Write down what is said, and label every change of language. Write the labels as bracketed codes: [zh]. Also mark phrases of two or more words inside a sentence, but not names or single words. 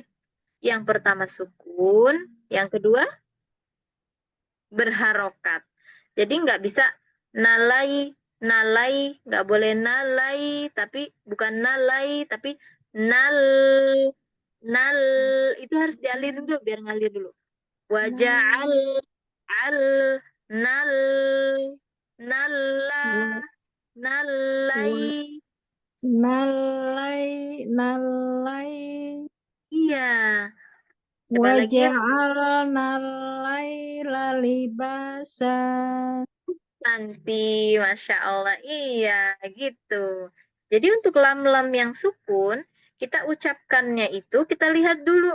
[id] Yang pertama sukun, yang kedua berharokat. Jadi nggak bisa nalai, nalai, nggak boleh nalai, tapi bukan nalai, tapi nal, nal, itu harus dialirin dulu biar ngalir dulu. [ar] وجعل، ال، نل, nalla, nalai. Nalai, nalai. [id] Iya. Coba lagi ya. [ar] وجعلنا الليل لباسا. [id] Nanti, [ar] ما شاء الله. [id] Iya, gitu. Jadi untuk lam-lam yang sukun, kita ucapkannya itu, kita lihat dulu.